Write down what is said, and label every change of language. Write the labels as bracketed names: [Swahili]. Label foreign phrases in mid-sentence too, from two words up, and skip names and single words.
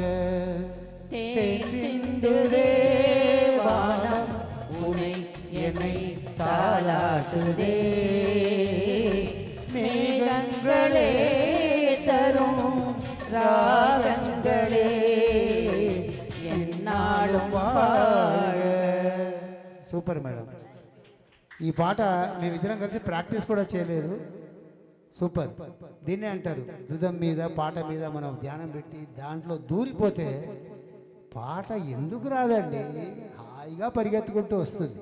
[Tamil] தேன் சிந்துதே வானம் உனை என்னை தாலாட்டுதே மேகங்களே தரும் ராகங்களே என்னாளும் வாழ. [English] super madam. [Telugu] ఈ పాట మేమిద్దరం కలిసి ప్రాక్టీస్ కూడా చేయలేదు. సూపర్. దీన్నే అంటారు రిథం మీద పాట మీద మనం ధ్యానం పెట్టి దాంట్లో దూరిపోతే పాట ఎందుకు రాదండి, హాయిగా పరిగెత్తుకుంటూ వస్తుంది.